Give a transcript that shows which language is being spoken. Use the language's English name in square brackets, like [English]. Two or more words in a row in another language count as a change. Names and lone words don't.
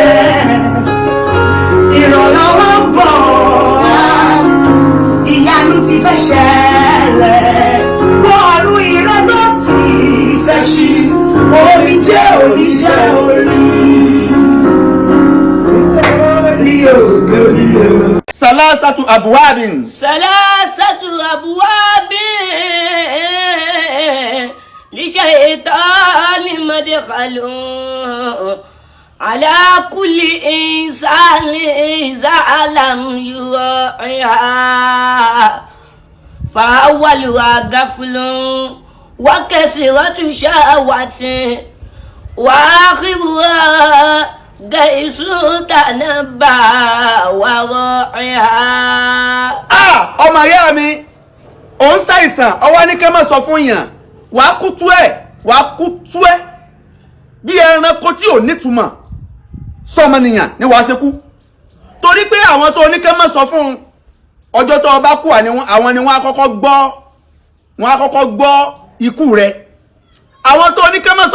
[Yoruba] ìrànlọ́wọ́ ń bọ̀ ìyanu ti fẹ́ ṣẹlẹ̀ bọ́ọ̀lù ìrẹ́ tó ti fẹ́ ṣí orí jẹ́ orí jẹ́ orí nítorí ògo ni o. [Arabic] ثلاثة أبواب للشيطان مدخل على كل إنسان ظلام يرائيها فأولها غفل وكثرة شهوات وآخرها غيظ تنبا وراءها. [Yoruba] ọmọ ìyá mi ó ń ṣàìsàn ọwọ́ ní ká má sọ fún yàn wàá kú tú ẹ bí ẹranko tí ò nítumọ̀ sọmọnìyàn ni wàá ṣe kú torí pé àwọn tó ní ká má sọ fún ọjọ́ tó bá kú àwọn ni wọ́n á kọ́kọ́ gbọ́ ikú rẹ̀ àwọn tó ní ká má